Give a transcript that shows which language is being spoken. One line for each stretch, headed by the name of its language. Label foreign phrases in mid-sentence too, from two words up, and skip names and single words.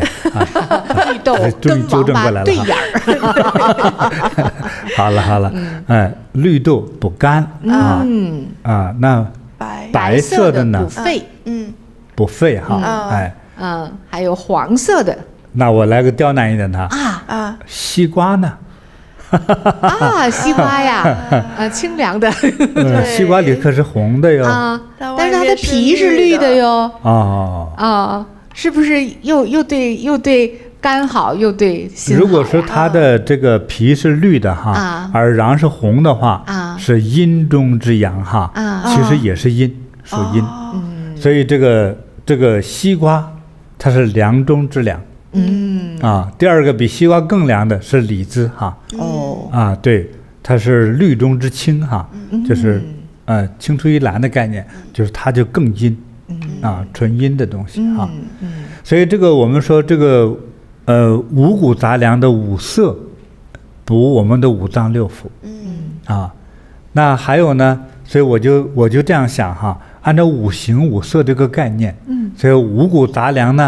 Chinese: 綠豆跟王八對眼兒。好了，哎，綠豆補肝啊，那白色的呢？補肺。補肺哈，哎。還有黃色的。那我來個刁難一點的西瓜呢？西瓜呀，清涼的。西瓜裡可是紅的喲。但是它的皮是綠的喲。是不是又對肝好，又對心好？如果說它的這個皮是綠的哈，而瓤是紅的話，是陰中之陽哈，其實也是陰，屬陰。所以這個西瓜它是涼中之涼。第二個比西瓜更涼的是李子哈。對，它是綠中之青哈，就是青出於藍的概念，就是它就更陰純陰的東西哈。所以這個我們說這個五穀雜糧的五色補我們的五臟六腑。那還有呢，所以我就這樣想哈，按照五行五色這個概念，所以五穀雜糧呢。